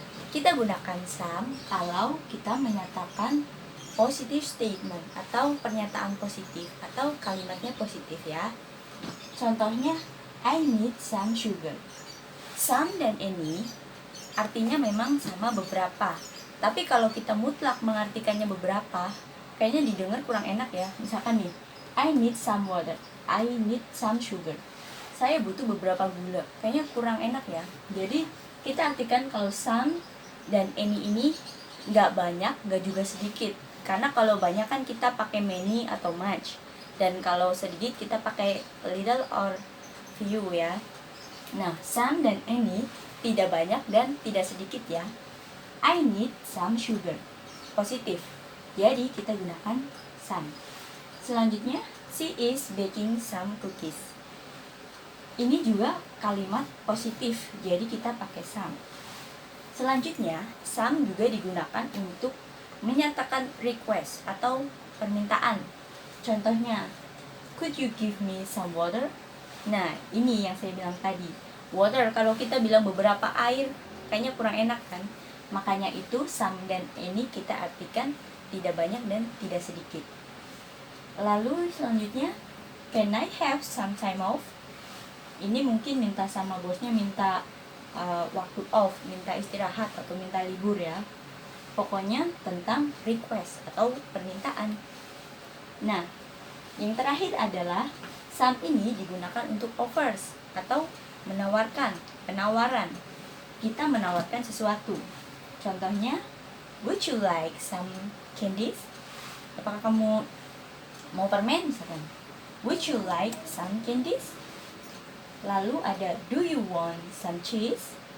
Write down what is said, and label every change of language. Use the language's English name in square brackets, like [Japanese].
[Indonesian] Kita gunakan some kalau kita menyatakan [English] positive statement [Indonesian] atau pernyataan positif atau kalimatnya positif ya. [English] Contohnya, I need some sugar. [Indonesian] Some dan any artinya memang sama beberapa. Tapi kalau kita mutlak mengartikannya beberapa, kayaknya didengar kurang enak ya. [English] Misalkan nih, I need some water, I need some sugar. [Indonesian] Saya butuh beberapa gula, kayaknya kurang enak ya. Jadi kita artikan kalau some dan any ini nggak banyak, nggak juga sedikit. Karena kalau banyak kan kita pakai many atau much, dan kalau sedikit kita pakai [English] little or few [Indonesian] ya. Nah, some dan any tidak banyak dan tidak sedikit ya. [English] I need some sugar, [Indonesian] positif. Jadi kita gunakan some. [English] Selanjutnya, she is baking some cookies. [Indonesian] Ini juga kalimat positif, jadi kita pakai some. Selanjutnya, some juga digunakan untuk menyatakan request atau permintaan. [English] Contohnya, could you give me some water? [Indonesian] Nah, ini yang saya bilang tadi. Water, kalau kita bilang beberapa air, kayaknya kurang enak kan? Makanya itu some dan any kita artikan tidak banyak dan tidak sedikit. [English] Lalu selanjutnya, can I have some time off? [Indonesian] Ini mungkin minta sama bosnya, minta waktu off, minta istirahat atau minta libur ya. Pokoknya tentang request atau permintaan. Nah, yang terakhir adalah some ini digunakan untuk offers atau menawarkan, penawaran. Kita menawarkan sesuatu. [English] Contohnya, would you like some candies? [Indonesian] Apakah kamu mau permen misalkan? [English] Would you like some candies? Lalu ada, do you want some cheese?